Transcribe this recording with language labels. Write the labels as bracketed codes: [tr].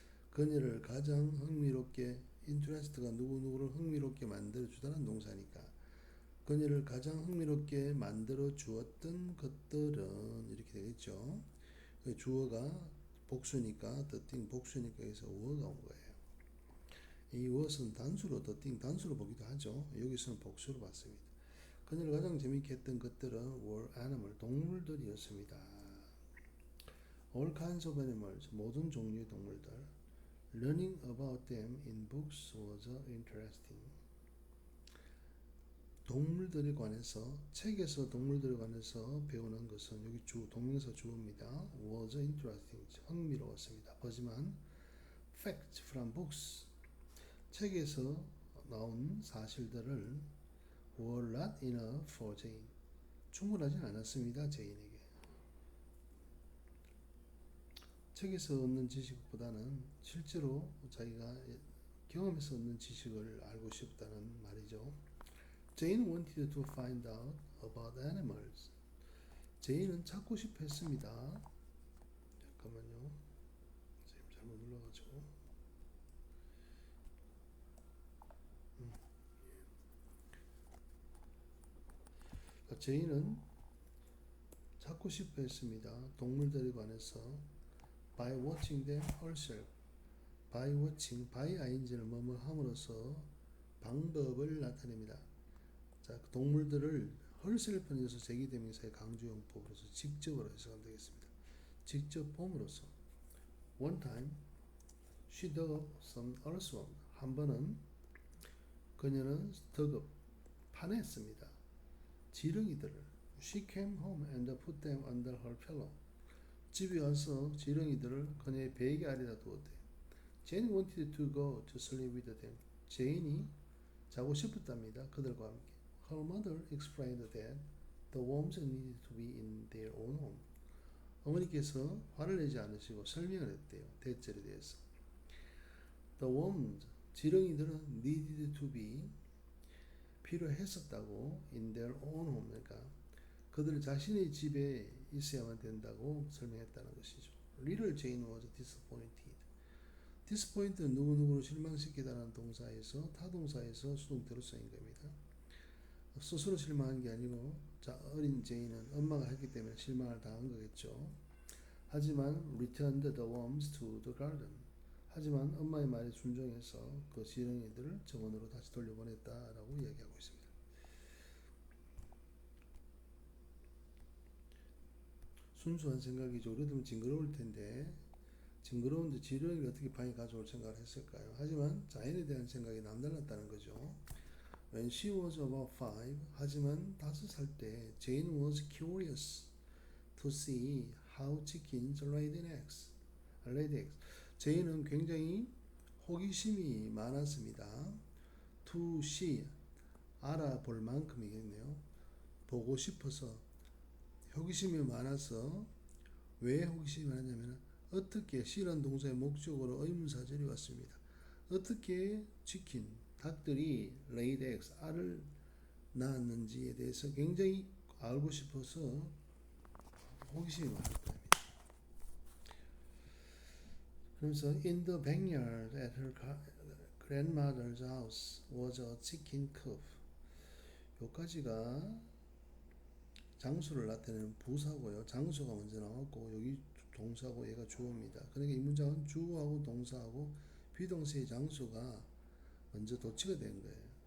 [ko] 그녀를 가장 흥미롭게 interest가 누구누구를 흥미롭게 만들어주다는 동사니까 그녀를 가장 흥미롭게 만들어 주었던 것들은 이렇게 되겠죠. 주어가 복수니까 the thing 복수니까 여기서 w어가 온 거예요. 이 what은 단수로 the thing 단수로 보기도 하죠. 여기서는 복수로 봤습니다. 그녀를 가장 재밌게 했던 것들은 [en] were animal [ko] 동물들이었습니다. [en] all kinds of animals [ko] 모든 종류의 동물들. [en] Learning about them in books was interesting. [ko] 동물들에 관해서 책에서 동물들에 관해서 배우는 것은 여기 동명사 주어입니다. [en] was interesting [ko] 흥미로웠습니다. 하지만 [en] facts from books [ko] 책에서 나온 사실들을 [en] were not enough for Jane [ko] 충분하진 않았습니다. 제인에게. 책에서 얻는 지식보다는 실제로 자기가 경험에서 얻는 지식을 알고 싶다는 말이죠. [en] Jane wanted to find out about animals. [ko] 제인은 찾고 싶어 했습니다. 잠깐만요. 지금 잘못 눌러가지고. 제인은 찾고 싶어 했습니다. 동물들에 관해서 [en] by watching them herself. [ko] by watching, by ing를 뭐뭐 함으로써 방법을 나타냅니다. 자, 동물들을 herself는 여기서 제기대명사의 강조용법으로서 직접으로 해석하면 되겠습니다. 직접 봄으로써. [en] One time, she dug up some earthworm. [ko] 한 번은 그녀는 dug up, 파냈습니다. 지렁이들을. [en] She came home and put them under her pillow. [ko] 집에 와서 지렁이들을 그녀의 베개 아래다 두었대. [en] Jane wanted to go to sleep with them. [ko] 제인이 자고 싶었답니다. 그들과 함께. [en] Her mother explained that the worms needed to be in their own home. [ko] 어머니께서 화를 내지 않으시고 설명을 했대요. 대절에 대해서. [en] The worms, [ko] 지렁이들은 [en] needed to be [ko] 필요했었다고 [en] in their own home. [ko] 그러니까 그들은 자신의 집에 있어야만 된다고 설명했다는 것이죠. [en] Little Jane was disappointed. [ko] disappoint는 누구누구를 실망시키다라는 동사에서 타동사에서 수동태로 쓰인 겁니다. 스스로 실망한 게 아니고 어린 제인은 엄마가 했기 때문에 실망을 당한 거겠죠. 하지만 [en] returned the worms to the garden. [ko] 하지만 엄마의 말에 순종해서 그 지렁이들을 정원으로 다시 돌려보냈다라고 이야기하고 있습니다. 순수한 생각이죠. 우리도 징그러울 텐데 징그러운데 지렁이를 어떻게 방에 가져올 생각을 했을까요? 하지만 자연에 대한 생각이 남달랐다는 거죠. [en] When she was about 5, [ko] 하지만 5살 때 [en] Jane was curious to see how chickens laid eggs. [ko] 제인은 굉장히 호기심이 많았습니다. To see, 알아볼 만큼이겠네요. 보고 싶어서 호기심이 많아서 왜 호기심이 많았냐면 어떻게 C라는 동사의 목적으로 의문사절이 왔습니다. 어떻게 치킨, 닭들이 laid eggs, 알을 낳았는지에 대해서 굉장히 알고 싶어서 호기심이 많았다. 그러면서 [en] in the backyard at her grandmother's house was a chicken coop. [ko] 여기까지가 장수를 나타내는 부사고요. 장수가 먼저 나왔고 여기 동사고 얘가 주어입니다. 그러니까 이 문장은 주어하고 동사하고 비동사의 장수가 먼저 도치가 된 거예요.